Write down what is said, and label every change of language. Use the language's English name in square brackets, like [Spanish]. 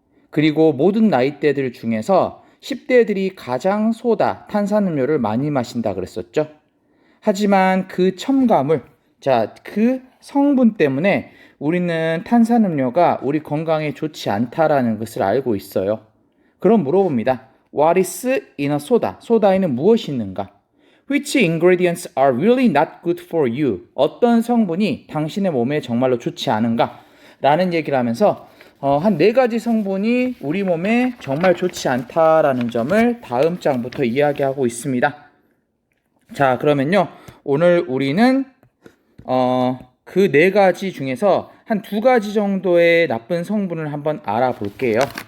[Korean] 그리고 모든 나이대들 중에서 10대들이 가장 소다, 탄산음료를 많이 마신다 그랬었죠. 하지만 그 첨가물, 그 성분 때문에 우리는 탄산음료가 우리 건강에 좋지 않다라는 것을 알고 있어요. 그럼 물어봅니다. [English] What is in a soda? [Korean] 소다에는 무엇이 있는가? [English] Which ingredients are really not good for you? [Korean] 어떤 성분이 당신의 몸에 정말로 좋지 않은가? 라는 얘기를 하면서 한 4가지 성분이 우리 몸에 정말 좋지 않다라는 점을 다음 장부터 이야기하고 있습니다. 자, 그러면요. 오늘 우리는 그 4가지 중에서 한 2가지 정도의 나쁜 성분을 한번 알아볼게요.